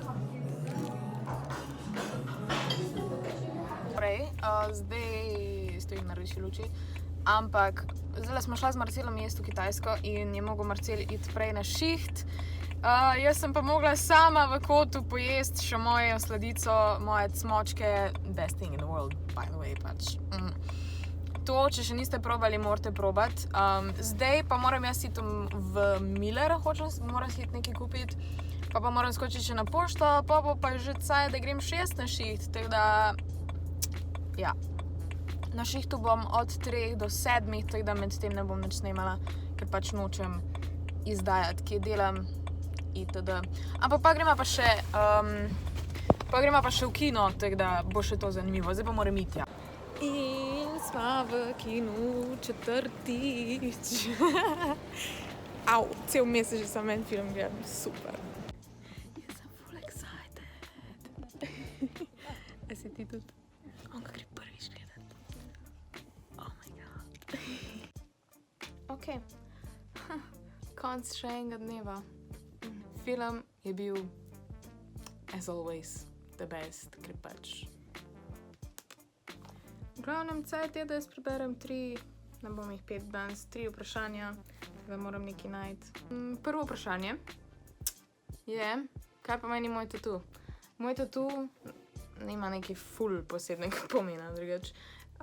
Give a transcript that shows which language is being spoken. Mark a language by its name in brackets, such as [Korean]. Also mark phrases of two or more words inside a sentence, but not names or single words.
[Slovenian] Zdaj stojim na rdeči luči, ampak zdaj smo šla z Marcelom jesti v Kitajsko in je mogel Marcel iti prej na šiht. Jaz sem pa mogla sama v kotu pojesti še mojo sladico, moje cmočke, [English] best thing in the world, by the way, [Slovenian] pač. To, če še niste probali, morate probati. Zdaj pa moram jaz iti v Miller, moram si iti nekaj kupiti, pa moram skočiti še na pošto, pa bo pa že caj, da grem še jaz na šiht, tako da, ja. Na šihtu bom od 3 do 7, tako da med tem ne bom nič snemala, ker pač nočem izdajati, kje delam, itd. Ampak pa gremo pa še v kino, tako da bo še to zanimivo. Zdaj pa moram iti, ja. In sva v kinu četrtič. Au, cel mesec že sam en film gledam, super. Jaz sem full excited. A si ti tudi? On ga gre prvič gledat. [English] Oh my god. [Slovenian] Ok. Konc še enega dneva. Film je bil, [English] as always, the best, [Slovenian] ker pač. V glavnem, cajt je, da jaz preberem 3, ne bom jih 5 danes, 3 vprašanja, da moram nekaj najti. Prvo vprašanje je, kaj pa meni moj tatu? Moj tatu nima nekaj ful posebnega pomena, drugač.